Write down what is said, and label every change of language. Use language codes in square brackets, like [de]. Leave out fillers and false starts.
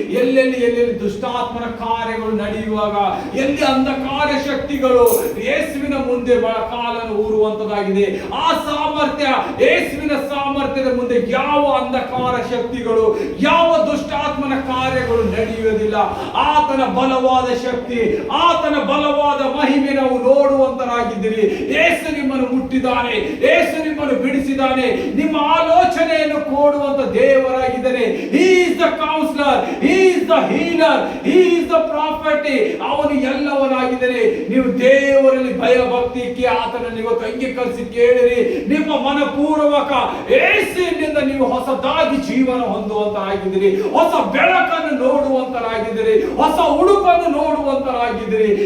[kn] ಎಲ್ಲೆಲ್ಲಿ ದುಷ್ಟಾತ್ಮನ ಕಾರ್ಯಗಳು ನಡೆಯುವಾಗ, ಎಲ್ಲಿ ಅಂಧಕಾರ ಶಕ್ತಿಗಳು ಯೇಸುವಿನ ಮುಂದೆ ಕಾಲನ್ನು ಊರುವಂತದಾಗಿದೆ, ಆ ಸಾಮರ್ಥ್ಯ ಯೇಸುವಿನ ಸಾಮರ್ಥ್ಯದ ಮುಂದೆ ಯಾವ ಅಂಧಕಾರ ಶಕ್ತಿಗಳು, ಯಾವ ದುಷ್ಟಾತ್ಮನ ಕಾರ್ಯಗಳು ನಡೆಯುವುದಿಲ್ಲ. ಆತನ ಬಲವಾದ ಶಕ್ತಿ, ಆತನ ಬಲವಾದ ಮಹಿಮೆ ನಾವು ನೋಡುವಂತರಾಗಿದ್ದೀರಿ. ಯೇಸು ನಿಮ್ಮನ್ನು ಮುಟ್ಟಿದ್ದಾನೆ, ಯೇಸು ನಿಮ್ಮನ್ನು ಬಿಡಿಸಿದ್ದಾನೆ, ನಿಮ್ಮ ಆಲೋಚನೆಯನ್ನು ಕೊಡುವಂತ ದೇವರಾಗಿದ್ದಾನೆ. [en] He is the counselor, he is the healer, he is the prophet. [kn] ಅವನು ಎಲ್ಲವನಾಗಿದ್ದಾನೆ. ನೀವು ದೇವರಲ್ಲಿ ಭಯ ಭಕ್ತಿಗೆ ಆತನನ್ನು ಇವತ್ತು ಅಂಗೀಕರಿಸಿ ಕೇಳಿರಿ. ನಿಮ್ಮ ಮನಪೂರ್ವಕ ಯೇಸುವಿನಿಂದ ನೀವು ಹೊಸದಾಗಿ ಜೀವನ ಹೊಂದುವಂತರಾಗಿದ್ದೀರಿ. ಹೊಸ ಬೆಳಕನ್ನು ನೋಡುವಂತರಾಗಿದ್ದೀರಿ. ಹೊಸ ಉಡುಪನ್ನು ನೋಡುವಂತರಾಗಿದ್ದೀರಿ.